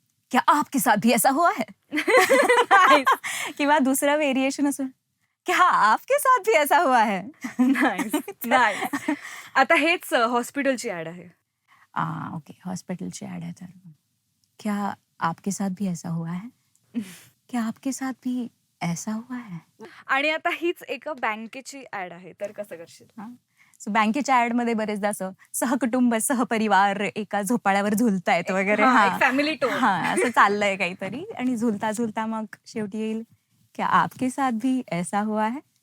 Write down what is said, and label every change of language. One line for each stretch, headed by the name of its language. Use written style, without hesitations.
Hindi: क्या आपके साथ भी ऐसा हुआ है?
Marathi: किंवा दुसरं व्हेरिएशन असं,
Hindi: क्या आपके साथ भी ऐसा हुआ है?
English: Nice.
Marathi: आता हेच हॉस्पिटलची ऍड आहे. हॉस्पिटलची ऍड आहे. तर
Hindi: क्या आपके साथ भी ऐसा हुआ है? क्या आपके साथ भी ऐसा हुआ है?
Marathi: आणि आता हीच एका बँकेची ऍड आहे, तर कसं करशील? सो बँकेच्या ऍड मध्ये बरेचदा असं सहकुटुंब, सहपरिवार एका झोपाळ्यावर झुलतायत वगैरे,
English: family tour
Marathi: असं चाललंय काहीतरी, आणि झुलता झुलता मग शेवटी येईल,
Hindi: क्या आपके साथ भी ऐसा हुआ है?